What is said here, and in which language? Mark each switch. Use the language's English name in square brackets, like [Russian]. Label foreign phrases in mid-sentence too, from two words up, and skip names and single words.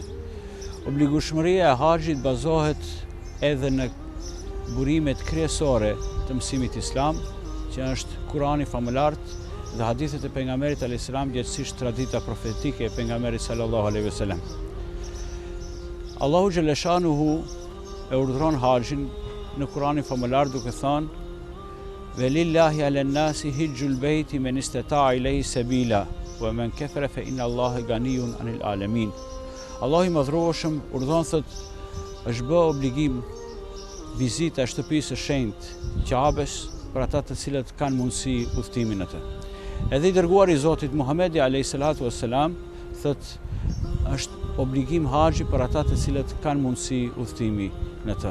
[Albanian] Obligueshmëria e haxhit bazohet edhe në burimet kryesore të mësimit islam, që është Kurani famëlart dhe hadithet e pejgamberit [Arabic] عليه السلام, [Albanian] gjithsesi tradita profetike e pejgamberit [Arabic] صلى الله عليه وسلم. [Albanian] Allahu Gjeleshanuhu e urdhron haxhin në Kuranin famëlar duke thënë: [Arabic] "ولله على الناس حج البيت من استطاع إليه سبيلا ومن كفر فإن الله غني عن العالمين." [Albanian] Allahu i madhrueshëm urdhon thot është bë obligim vizita e shtëpisë së shenjtë Qabes për ata të cilët kanë mundësi udhtimin atë. Edhe i dërguari i Zotit Muhamedi [Arabic] عليه الصلاة والسلام [Albanian] thot është obligim haxhi për ata të cilët kanë mundësi udhtimi në të.